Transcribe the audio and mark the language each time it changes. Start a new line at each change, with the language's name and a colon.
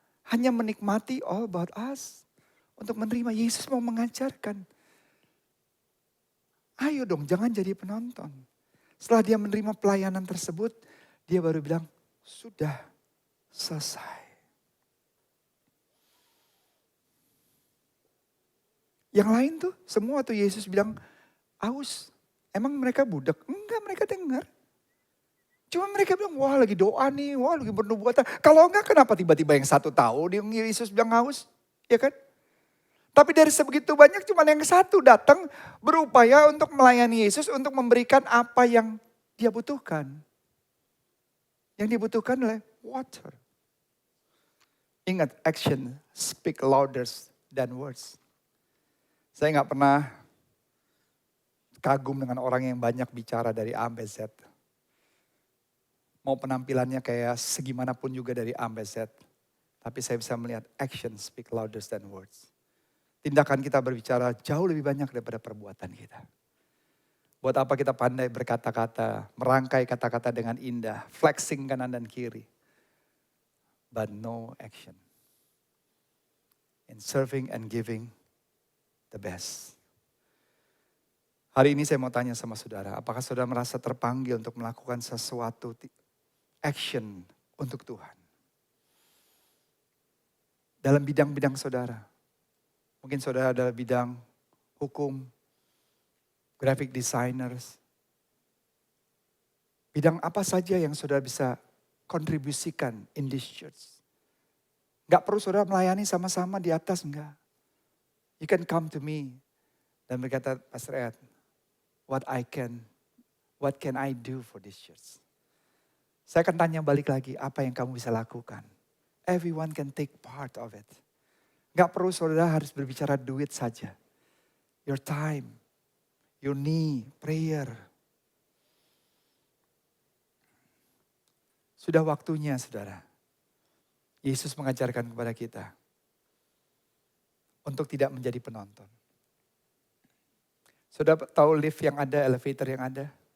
English: Hanya menikmati all about us.
Indonesian: Untuk menerima, Yesus mau mengajarkan. Ayo dong, jangan jadi penonton. Setelah dia menerima pelayanan tersebut, dia baru bilang, sudah selesai. Yang lain tuh semua tuh Yesus bilang aus. Emang mereka budak? Enggak, mereka dengar. Cuma mereka bilang wah lagi doa nih, wah lagi bernubuatan. Kalau enggak kenapa tiba-tiba yang satu tahu dia Yesus bilang aus? Ya kan? Tapi dari sebegitu banyak cuma yang satu datang berupaya untuk melayani Yesus untuk memberikan apa yang dia butuhkan. Yang dibutuhkan adalah water.
English: Ingat, action speak louder than words.
Indonesian: Saya gak pernah kagum dengan orang yang banyak bicara dari A sampai Z. Mau penampilannya kayak segimanapun juga dari A sampai Z. Tapi saya bisa melihat action speak louder than words. Tindakan kita berbicara jauh lebih banyak daripada perbuatan kita. Buat apa kita pandai berkata-kata, merangkai kata-kata dengan indah, flexing kanan dan kiri.
English: But no action. In serving and giving the best.
Indonesian: Hari ini saya mau tanya sama saudara, apakah saudara merasa terpanggil untuk melakukan sesuatu action untuk Tuhan? Dalam bidang-bidang saudara. Mungkin saudara adalah bidang hukum, graphic designers. Bidang apa saja yang saudara bisa kontribusikan in this church. Gak perlu saudara melayani sama-sama di atas, enggak.
English: You can come to me dan berkata, Pastor Ed, what can I do for this church?
Indonesian: Saya akan tanya balik lagi, apa yang kamu bisa lakukan? Everyone can take part of it. Gak perlu saudara harus berbicara duit saja.
English: Your time, your need, prayer.
Indonesian: Sudah waktunya saudara. Yesus mengajarkan kepada kita. Untuk tidak menjadi penonton. Saudara tahu lift yang ada, elevator yang ada?